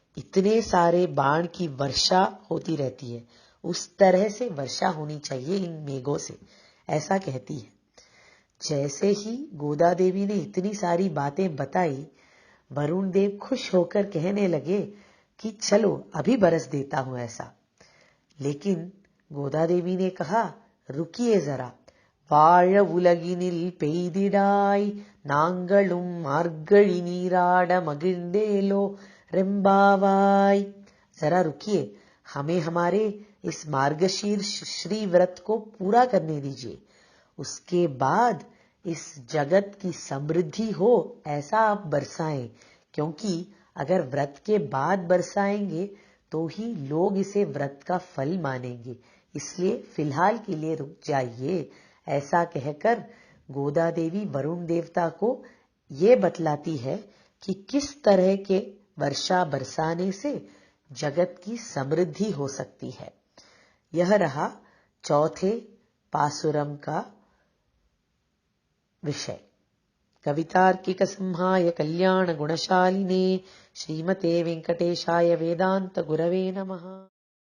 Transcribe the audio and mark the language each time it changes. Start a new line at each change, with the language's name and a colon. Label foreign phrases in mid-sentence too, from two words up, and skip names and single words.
Hindi: इतने सारे बाण की वर्षा होती रहती है, उस तरह से वर्षा होनी चाहिए इन मेघों से, ऐसा कहती है। जैसे ही गोदा देवी ने इतनी सारी बातें बताई, वरुण देव खुश होकर कहने लगे कि चलो अभी बरस देता हूं ऐसा। लेकिन गोदा देवी ने कहा, रुकिए जरा,
Tamil: வாழ உலகினில் பெய்திடாய் நாங்களும் மார்கழி நீராட மகிழ்ந்தேலோ ரெம்பாவாய்।
Hindi: जरा रुकिए, हमें हमारे इस मार्गशीर्ष श्री व्रत को पूरा करने दीजिए, उसके बाद इस जगत की समृद्धि हो ऐसा आप बरसाएं, क्योंकि अगर व्रत के बाद बरसाएंगे तो ही लोग इसे व्रत का फल मानेंगे, इसलिए फिलहाल के लिए रुक जाइए। ऐसा कहकर गोदा देवी वरुण देवता को ये बतलाती है कि किस तरह के वर्षा बरसाने से जगत की समृद्धि हो सकती है। यह रहा चौथे पासुरम का विषय।
Sanskrit: कवितार्किक संहाय कल्याण गुणशालिने श्रीमते वेंकटेशाय वेदांत गुरवे नमः।